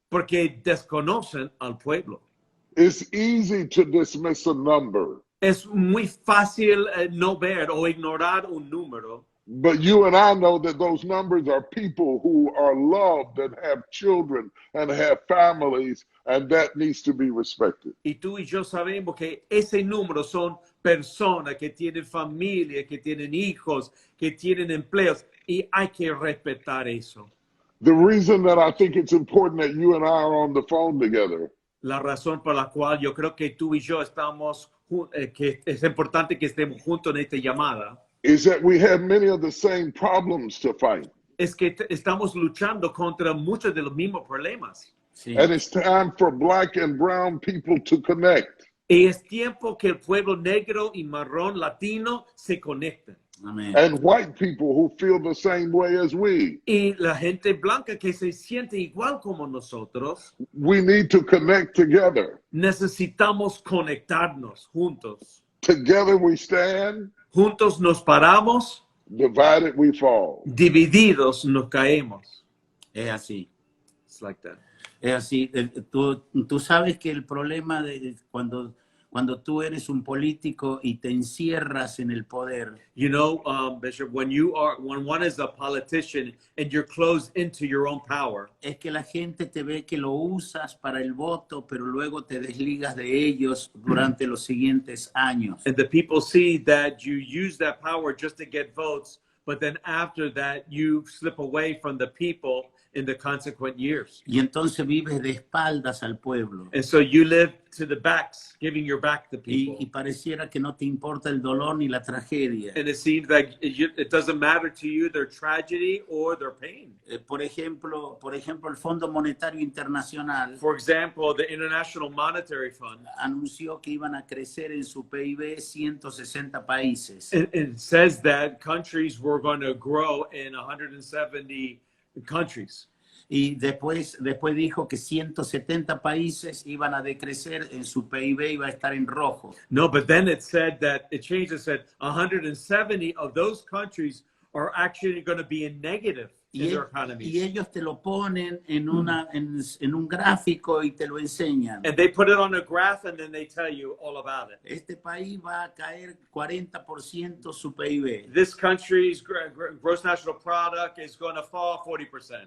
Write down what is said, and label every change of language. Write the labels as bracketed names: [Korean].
[Spanish] porque desconocen al pueblo. [English] It's easy to dismiss a number, [Spanish] Es muy fácil no ver o ignorar un número, [English] but you and I know that those numbers are people who are loved and have children and have families, and that needs to be respected. [Spanish] y tú y yo sabemos que ese número son personas que tienen familia, que tienen hijos, que tienen empleos, y hay que respetar eso. [English] The reason that I think it's important that you and I are on the phone together [Spanish] La razón por la cual yo creo que tú y yo estamos, que es importante que estemos juntos en esta llamada, [English] is that we have many of the same problems to fight. [Spanish] es que estamos luchando contra muchos de los mismos problemas. Sí. [English] And it's time for black and brown people to connect. [Spanish] Y es tiempo que el pueblo negro y marrón latino se conecten. Amén. [English] And white people who feel the same way as we. [Spanish] Y la gente blanca que se siente igual como nosotros, [English] We need to connect together. [Spanish] necesitamos conectarnos juntos. [English] Together we stand, [Spanish] Juntos nos paramos, [English] divided we fall. [Spanish] divididos nos caemos. Es así. [English] It's like that. [Spanish] Es así. Tú sabes que el problema de cuando tú eres un político y te encierras en el poder, [English] You know, Bishop, when one is a politician and you're closed into your own power, [Spanish] es que la gente te ve que lo usas para el voto, pero luego te desligas de ellos durante los siguientes años. [English] and the people see that you use that power just to get votes, but then after that you slip away from the people in the consequent years. [Spanish] Y entonces vives de espaldas al pueblo. [English] And so you live to the backs, giving your back to people. [Spanish] Y pareciera que no te importa el dolor ni la tragedia. [English] And it seems like it doesn't matter to you their tragedy or their pain. [Spanish] Por ejemplo, el Fondo Monetario Internacional [English] For example, the International Monetary Fund, [Spanish] anunció que iban a crecer en su PIB 160 países. [English] it says that countries were going to grow in 170 countries. [Spanish] Y después dijo que 170 países iban a decrecer en su PIB, iba a estar en rojo. [English] No, but then it said that it changed. It said 170 of those countries are actually going to be in negative in [Spanish] Y, [English] their [Spanish] y [English] economies. [Spanish] ellos te lo ponen en, en un gráfico y te lo enseñan. [English] And they put it on a graph and then they tell you all about it. [Spanish] Este país va a caer 40% su PIB, [English] This country's gross national product is going to fall 40%.